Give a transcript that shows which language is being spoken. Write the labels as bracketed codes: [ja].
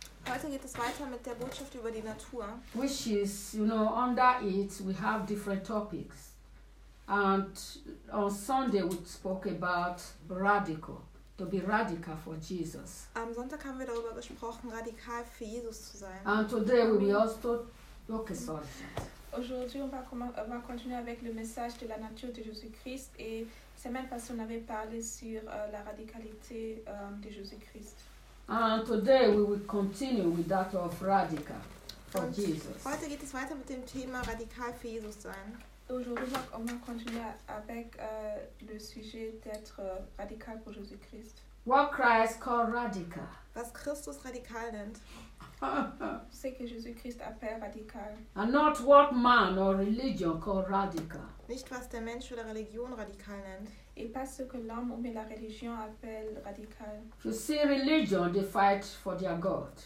[de] Heute geht es weiter mit der Botschaft über die Natur. [en] Which is, you know, under it we have different topics. And on Sunday we spoke about radical, to be radical for Jesus. [de] Am Sonntag haben wir darüber gesprochen, radikal für Jesus zu sein. [en] And today we will also look at it. [fr] Aujourd'hui, on va continuer avec le message de la nature de Jésus-Christ et cette même façon, on avait parlé sur la radicalité de Jésus-Christ. [en] And today, we will continue with that of radical for Jesus. [de] Heute geht es weiter mit dem Thema radikal für Jesus sein. [fr] Aujourd'hui, on va continuer avec le sujet d'être radical pour Jésus-Christ. [en] What Christ called radical? [de] Was Christus radikal nennt? [fr] Ce que Jésus-Christ appelle radical. [en] And not what man or religion call radical. [de] Nicht was der Mensch oder Religion radikal nennt. [fr] Et pas ce que l'homme ou la religion appelle radical. [en] To see religion, they fight for their God.